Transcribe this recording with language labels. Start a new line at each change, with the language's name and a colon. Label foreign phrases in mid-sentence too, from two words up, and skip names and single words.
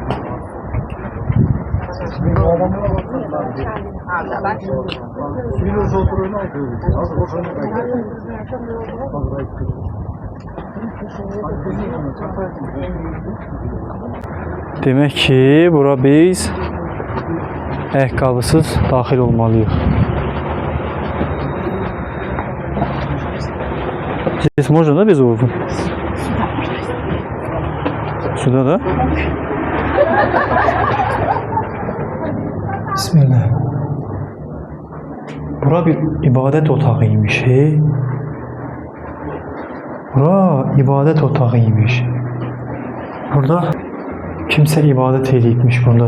Azerbaijani: Demək ki, bura biz ayaqqabısız daxil olmalıyıq.
Russian: Здесь можно, да, без обуви? Сюда, да?
Azerbaijani: Bismillah. Bura bir ibadət otağıymış. Bura ibadət otağıymış. Burada kimsə ibadət eləyibmiş burada.